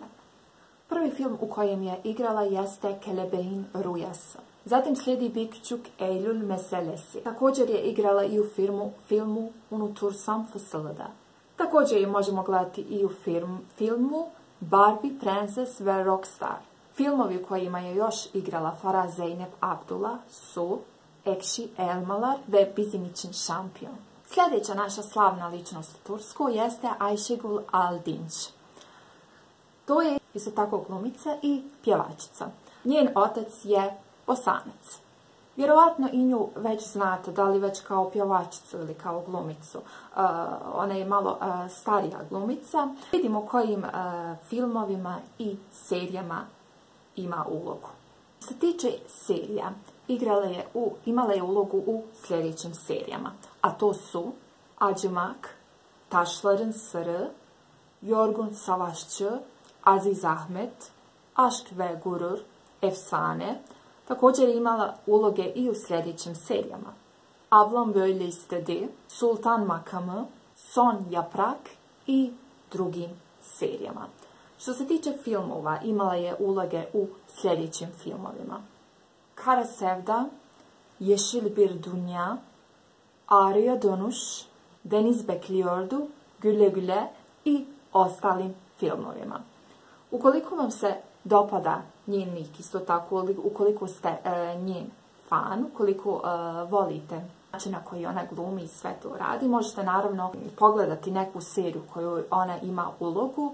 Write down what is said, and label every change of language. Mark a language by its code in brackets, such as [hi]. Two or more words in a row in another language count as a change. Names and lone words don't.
[bs] Prvi film u kojem je igrala jeste Kelebeğin Rüyası. Zatim slijedi Büyükçük Eylül Meselesi. Također je igrala i u filmu Unutursam Fısıldı. Također je možemo gledati i u filmu Barbie, Prenses ve Rockstar. Filmovi u kojima je još igrala Farah Zeynep Abdullah su Ekşi Elmalar ve Bizim için Şampiyon. Sljedeća naša slavna ličnost u Tursku jeste Ayşegul Aldinç. To je isto tako glumica i pjevačica. Njen otac je Bosanac. Vjerovatno i nju već znate, da li već kao pjevačicu ili kao glumicu. Ona je malo starija glumica. Vidimo kojim filmovima i serijama ima ulogu. Što se tiče serija, imala je ulogu u sljedećim serijama. A to su Acımak, Taşların Sırrı, Yorgun Savaşçı, Aziz Ahmet, Aşk ve Gurur, Efsane. Također je imala uloge i u sljedećim serijama. Ablam böyle istedi, Sultan Makamı, Son Yaprak i drugim serijama. Što se tiče filmova, imala je uloge u sljedećim filmovima. Kara Sevda, Yeşil bir Dünya, Ağrıya Dönüş, Deniz Bekliyordu, Güle Güle i ostalim filmovima. Ukoliko vam se dopada njen lik, isto tako, ukoliko ste njen fan, ukoliko volite način na koji ona glumi i sve to radi. Možete naravno pogledati neku seriju koju ona ima ulogu.